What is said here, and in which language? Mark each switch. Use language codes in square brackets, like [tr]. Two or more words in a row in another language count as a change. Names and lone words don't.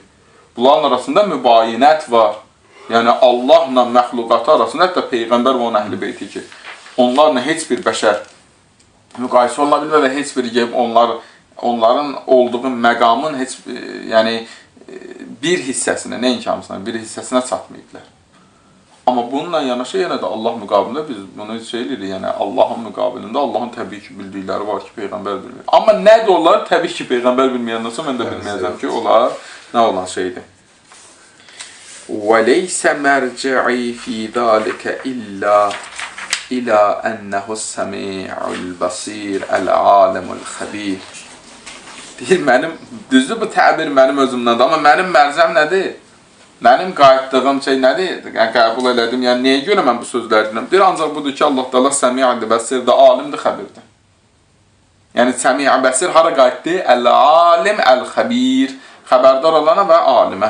[az] Bunların arasında mübayinət var. Yəni Allahla məxluqatı arasında hətta Peyğəmbər və onun Əhl-i Beyti ki, onlarla heç bir bəşər müqayisə oluna bilmir və heç bir onların olduğu məqamın heç yəni bir hissəsinə, nəinki hamısına, bir hissəsinə çatmayıblar. Amma bununla yanaşı yenə də Allah müqabilində biz bunu şey edirik, yəni Allahın müqabilində Allahın təbii ki bildikləri var ki, Peyğəmbər bilmir. Amma nə də onlar təbii ki Peyğəmbər bilməyəndən sonra mən də bilməyəcəm ki, onlar nə olan şeydir. [ar] وَلَيْسَ مَرْجِعِي فِي ذَلِكَ إِلَّا أَنَّهُ السَّمِيعُ الْبَصِيرُ الْعَالِمُ الْخَبِيرُ. [az] Deyir, mənim, düzdür bu təbir mənim özümdəndir, amma mənim mərzəm nədir? Mənim qayıtdığım şey nədir? Yəni, qəbul elədim, yəni niyə görə mən bu sözləri deyirəm? Deyir, ancaq budur ki, Allah da səmi'dir, bəsirdir, alimdir, xəbirdir. Yəni, [ar] سميع بصير [az] hara qayıtdı? [ar] العالم، الخبير, [az] xəbərdar olana və alimə.